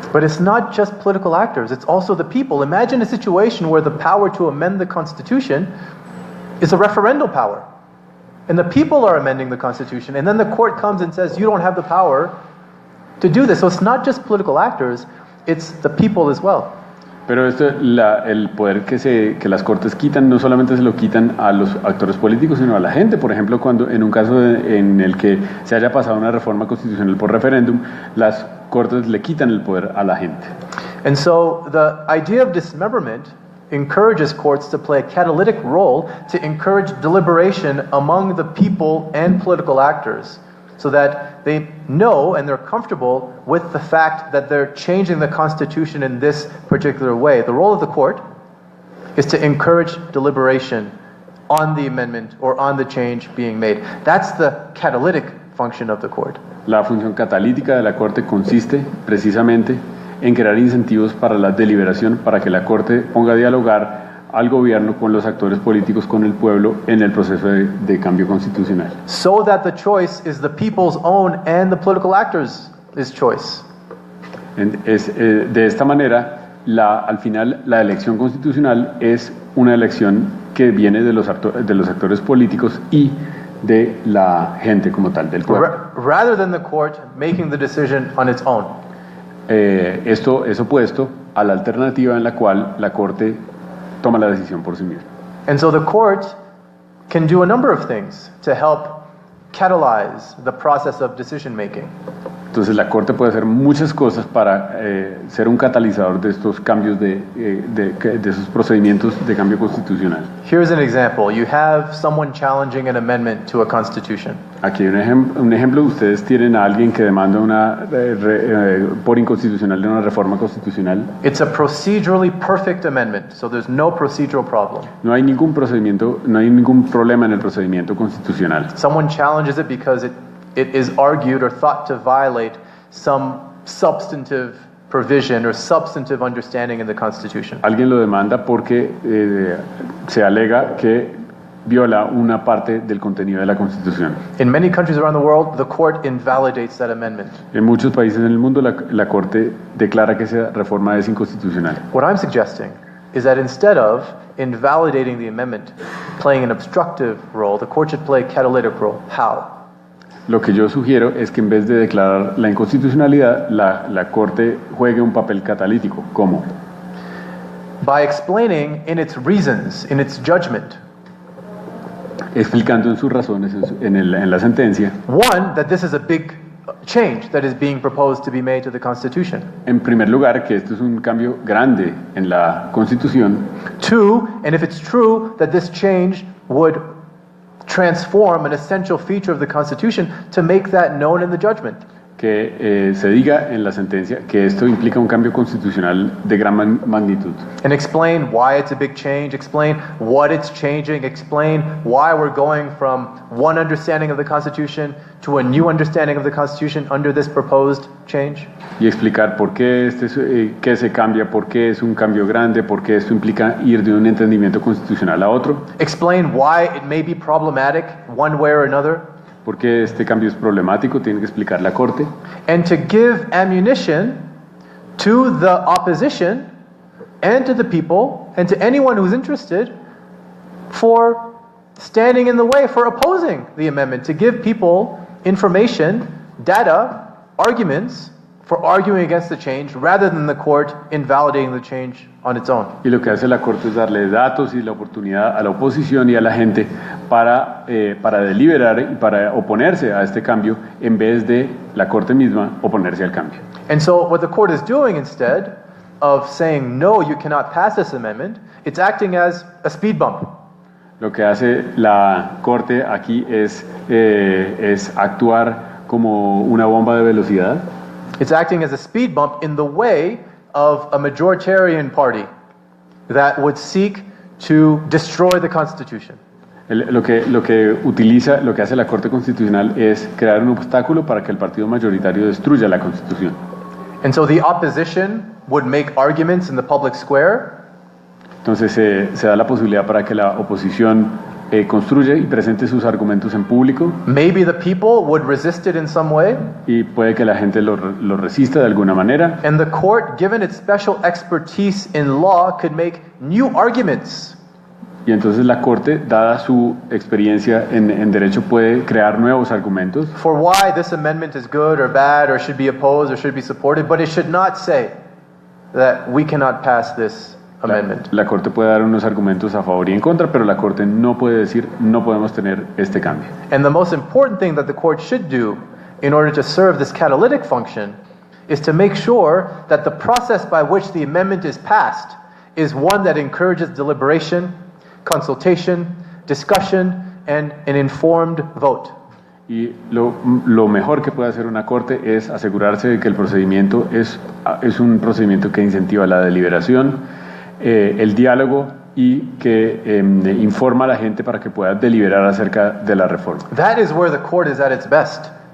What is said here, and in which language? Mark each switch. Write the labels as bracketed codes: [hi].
[en] But it's not just political actors, it's also the people. Imagine a situation where the power to amend the Constitution is a referendal power. And the people are amending the Constitution, and then the court comes and says, you don't have the power to do this. So it's not just political actors, it's the people as well. [es] Pero el poder que las Cortes quitan no solamente se lo quitan a los actores políticos, sino a la gente. Por ejemplo, cuando en un caso en el que se haya pasado una reforma constitucional por referéndum, las Cortes le quitan el poder a la gente. [en] And so the idea of dismemberment encourages courts to play a catalytic role to encourage deliberation among the people and political actors, so that they know and they're comfortable with the fact that they're changing the Constitution in this particular way. The role of the court is to encourage deliberation on the amendment or on the change being made. That's the catalytic function of the court. [es] La función catalítica de la Corte consiste precisamente en crear incentivos para la deliberación, para que la Corte ponga a dialogar al gobierno con los actores políticos, con el pueblo en el proceso de cambio constitucional. [en] So that the choice is the people's own and the political actors' choice. [es] De esta manera, al final, la elección constitucional es una elección que viene de los actores políticos y de la gente como tal, del pueblo. [en] Rather than the court making the decision on its own. [es] Esto es opuesto a la alternativa en la cual la Corte toma la decisión por sí misma. [en] And so the court can do a number of things to help catalyze the process of decision making. [es] Entonces la Corte puede hacer muchas cosas para ser un catalizador de estos cambios de esos procedimientos de cambio constitucional. [en] Here's an example. You have someone challenging an amendment to a constitution. [es] Aquí hay un ejemplo. Ustedes tienen a alguien que demanda por inconstitucional de una reforma constitucional. [en] It's a procedurally perfect amendment, so there's no procedural problem. [es] No hay ningún problema en el procedimiento constitucional. [en] Someone challenges it because it is argued or thought to violate some substantive provision or substantive understanding in the Constitution. [es] Alguien lo demanda porque se alega que viola una parte del contenido de la Constitución. [en] In many countries around the world, the court invalidates that amendment. [es] En muchos países en el mundo, la Corte declara que esa reforma es inconstitucional. [en] What I'm suggesting is that instead of invalidating the amendment, playing an obstructive role, the court should play a catalytic role. How? [es] lo que yo sugiero es que en vez de declarar la inconstitucionalidad, la Corte juegue un papel catalítico. ¿Cómo? [en] By explaining in its reasons, in its judgment, [es] explicando en sus razones en la sentencia. [en] One, that this is a big change that is being proposed to be made to the Constitution. [es] En primer lugar, que esto es un cambio grande en la Constitución. [en] Two, and if it's true that this change would transform an essential feature of the Constitution, to make that known in the judgment. [es] Que se diga en la sentencia que esto implica un cambio constitucional de gran magnitud. [en] And explain why it's a big change, explain what it's changing, explain why we're going from one understanding of the Constitution to a new understanding of the Constitution under this proposed change. [es] Y explicar por qué qué se cambia, por qué es un cambio grande, por qué esto implica ir de un entendimiento constitucional a otro. [en] Explain why it may be problematic one way or another. [es] Porque este cambio es problemático, tiene que explicar la Corte. [en] And to give ammunition to the opposition and to the people and to anyone who's interested for standing in the way, for opposing the amendment, to give people information, data, arguments for arguing against the change rather than the court invalidating the change on its own. [es] Y lo que hace la Corte es darle datos y la oportunidad a la oposición y a la gente para deliberar y para oponerse a este cambio en vez de la Corte misma oponerse al cambio. [en] And so what the court is doing, instead of saying no, you cannot pass this amendment, it's acting as a speed bump. [es] Lo que hace la Corte aquí es actuar como una bomba de velocidad. [en] It's acting as a speed bump in the way of a majoritarian party that would seek to destroy the Constitution. [es] Lo que hace la Corte Constitucional es crear un obstáculo para que el partido mayoritario destruya la Constitución. [en] And so the opposition would make arguments in the public square. [es] Entonces se da la posibilidad para que la oposición construya y presente sus argumentos en público. [en] Maybe the people would resist it in some way. [es] Y puede que la gente lo resista de alguna manera. [en] And the court, given its special expertise in law, could make new arguments. [es] Y entonces la Corte, dada su experiencia en derecho, puede crear nuevos argumentos. [en] For why this amendment is good or bad or should be opposed or should be supported, but it should not say that we cannot pass this amendment. [es] La Corte puede dar unos argumentos a favor y en contra, pero la Corte no puede decir no podemos tener este cambio. [en] And the most important thing that the court should do in order to serve this catalytic function is to make sure that the process by which the amendment is passed is one that encourages deliberation, consultation, discussion, and an informed vote. [es] Y lo mejor que puede hacer una Corte es asegurarse de que el procedimiento es un procedimiento que incentiva la deliberación, el diálogo y que informa a la gente para que pueda deliberar acerca de la reforma. [en] That is where the court is at its best.